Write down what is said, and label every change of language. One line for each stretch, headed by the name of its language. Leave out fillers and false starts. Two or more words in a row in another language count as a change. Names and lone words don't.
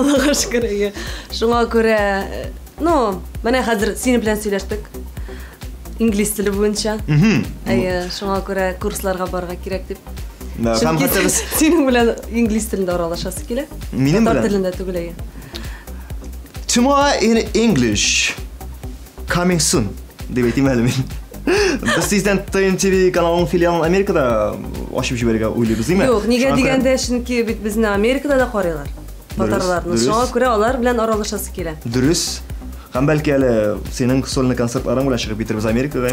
Tatar: Аллага шөкер. Шуңа күрә, менә хәзер син белән сөйләштек. Инглиз теле буенча. Шуңа күрә курсларга барырга кирәк дип. Һәм хәтта без синең белән инглиз телендә аралашасы килә. Минем белән телендә түгел.
English: Tomorrow in English. Coming soon.
Tatar: Дип әйтим әле мин. Без сездән ТНТ каналының филиалын Америкада ачып җибәрергә уйлыйбыз, димме? Юк, нигә дигәндә, чөнки бит безне Америкада да карыйлар. Татарларны. Шуңа күрә алар белән аралашасы килә. Дөрес. Һәм бәлки әле синең сольный концертларың белән чыгып бетербез Америкага.